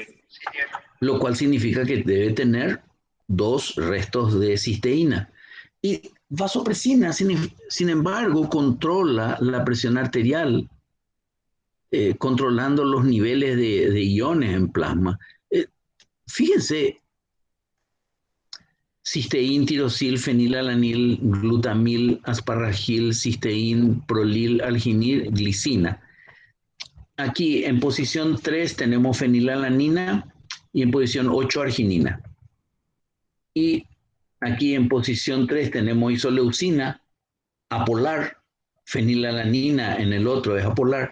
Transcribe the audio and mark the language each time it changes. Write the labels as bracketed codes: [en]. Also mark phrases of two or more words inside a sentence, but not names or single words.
[es] Lo cual significa que debe tener 2 restos de cisteína. Y vasopresina, sin embargo, controla la presión arterial, controlando los niveles de iones en plasma. Fíjense, cisteín, tirosil, fenilalanil, glutamil, asparagil, cisteín, prolil, alginil, glicina. Aquí en posición 3 tenemos fenilalanina y en posición 8 arginina. Y aquí en posición 3 tenemos isoleucina, apolar, fenilalanina en el otro es apolar.